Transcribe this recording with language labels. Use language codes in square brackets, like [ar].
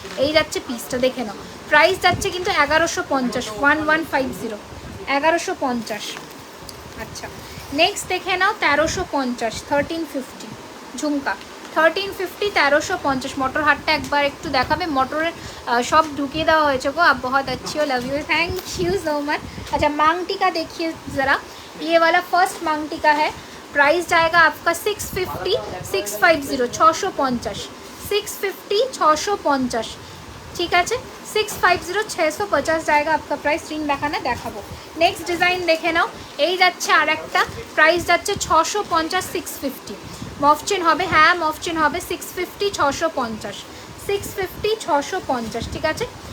[bn] এই যাচ্ছে পিসটা দেখে নাও, প্রাইস যাচ্ছে কিন্তু 1150, 1150, 1150। আচ্ছা নেক্সট দেখে নাও 1350, 1350 ঝুমকা, 1350, 1350। মোটর হাটটা একবার একটু দেখাবে, মোটরের সব ঢুকিয়ে দেওয়া হয়েছে গো। [hi] आप बहुत अच्छी हो, love you, thank you so much. अच्छा मांग टीका देखिए ज़रा, ये वाला फर्स्ट मांग टीका है, प्राइस जाएगा आपका 650, 650, 650, 650, 650, [bn] ঠিক আছে। [hi] 650, 650 जाएगा आपका प्राइस। [bn] रिंग দেখানা দেখাবো। নেক্সট ডিজাইন দেখে নাও, এই যাচ্ছে আর একটা, প্রাইস যাচ্ছে 650, 650। মফচিন হবে, হ্যাঁ মফচিন হবে, 650, 650, 650, 650, ঠিক আছে।